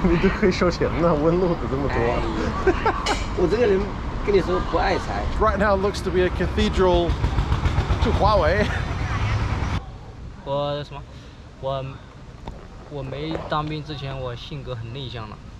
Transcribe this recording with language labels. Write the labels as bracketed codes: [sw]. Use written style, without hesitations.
[zh] 你都可以收钱呢，问路的这么多。我这个人跟你说不爱财。 [en] Right now looks to be a cathedral to 华为。 [zh] 我什么？我没当兵之前，我性格很内向的。